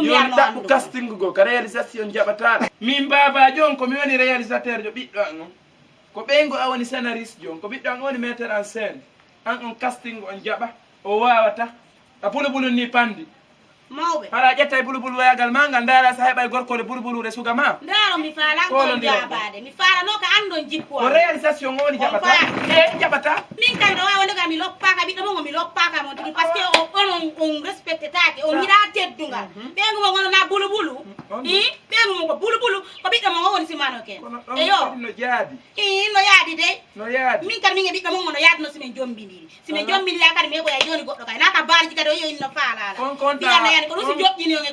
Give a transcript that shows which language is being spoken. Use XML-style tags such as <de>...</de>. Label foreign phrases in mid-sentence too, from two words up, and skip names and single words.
<ff>joni ɗaɓɓu castingo go ko réalisation jaɓataɗo min baba jon komi woni réalisateur jo ɓiɗɗo an on ko ɓeygo a woni scénariste jon ko ɓiɗɗo an woni</ff> <fr>metteur en scène</fr> <ff>an on castingo on jaɓa o wawata a bulubulu ni pandi mawɓe haɗa ƴetta e bulubulu wayagal ma ngal dara sa heɓa e gorkode bulubulude suga ma ndaro mi faalan ko jabade mi faalano ko andon jikku ko réalisation o woni jaɓata e jaɓata min kam ɗo wawi wonde kam mi loppaka ɓiɗɗo mon mi loppaka mon tigi</ff> <fr>par ce que on respecte</fr> <ff>take on yiɗa teddungal ɓeygu mon gono na bulubulu ɓeygu mon ko bulubulu ko ɓiɗɗo mon o woni simano ken eyo no jaadi no yaadi de no yaadi min kadi min e ɓiɗɗo mon no yaadino simin jombidiri simin jombidiri kadi mi heɓoya joni goɗɗo kay na ka barji kadi o yo inno faalala ko ɗum si joƴƴini on e</ff>